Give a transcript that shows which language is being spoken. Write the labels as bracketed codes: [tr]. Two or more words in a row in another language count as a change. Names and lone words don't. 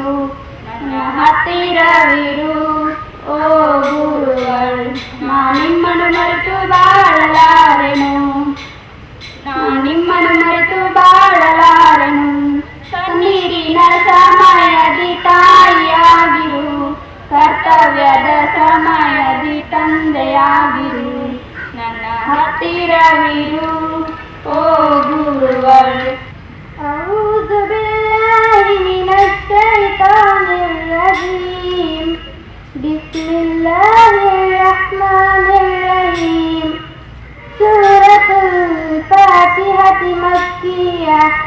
[kn] ನನ್ನ ಹತ್ತಿರವಿರು ಓ ಗುರುಗಳು, ನಾನು ನಿಮ್ಮನ್ನು ಮರೆತು ಬಾಳಲಾರೆನು, ನಾನು ನಿಮ್ಮನ್ನು ಮರೆತು ಬಾಳಲಾರೆನು. ಕಣ್ಣೀರಿನ ಸಮಯದಿ ತಾಯಿಯಾಗಿರು, ಕರ್ತವ್ಯದ ಸಮಯದಿ ತಂದೆಯಾಗಿರು. ನನ್ನ ಹತ್ತಿರವಿರು ಓ ಗುರುಗಳು. [ar] أعوذ بالله من الشيطان الرجيم. بسم الله الرحمن الرحيم. سورة الفاتحة مكية.